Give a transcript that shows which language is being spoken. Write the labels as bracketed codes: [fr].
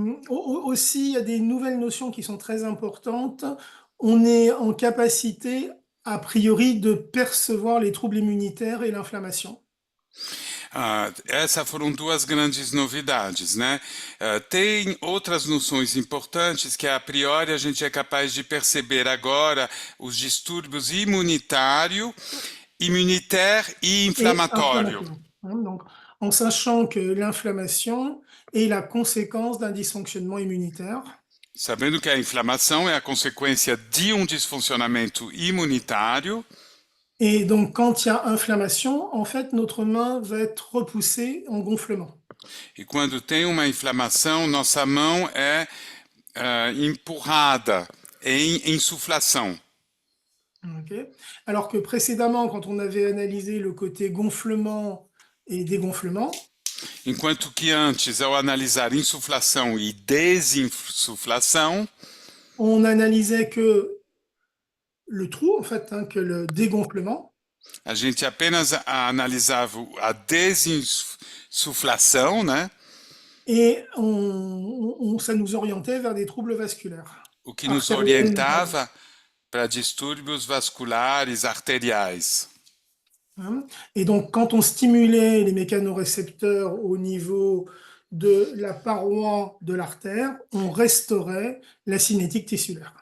[fr] Aussi, il y a des nouvelles notions qui sont très importantes. On est en capacité, a priori, de percevoir les troubles immunitaires et l'inflammation. [pt] Essas foram duas grandes novidades, né? Tem outras noções importantes que a priori a gente é capaz de perceber agora os distúrbios immunitário e inflamatório. [fr] Hein, donc, en sachant que l'inflammation est la conséquence d'un dysfonctionnement immunitaire. [pt] Sabendo que a inflamação é a consequência de um disfuncionamento imunitário, [fr] Et donc, quand il y a inflammation, en fait, notre main va être repoussée en gonflement. [pt] e quando tem uma inflamação, nossa mão é empurrada em insuflação. Ok. [fr] Alors que précédemment, quand on avait analysé le côté gonflement et dégonflement, [pt] Enquanto que antes, ao analisar insuflação e desinsuflação, [fr] on analysait que le trou, en fait, hein, que le dégonflement, [pt] a gente apenas analisava a desinsuflação, né? [fr] et ça nous orientait vers des troubles vasculaires. [pt] O que nos [fr] Artériels, [pt] orientava para distúrbios vasculares arteriais. hein. [fr] Et donc, quand on stimulait les mécanorécepteurs au niveau de la paroi de l'artère, on restaurait la cinétique tissulaire.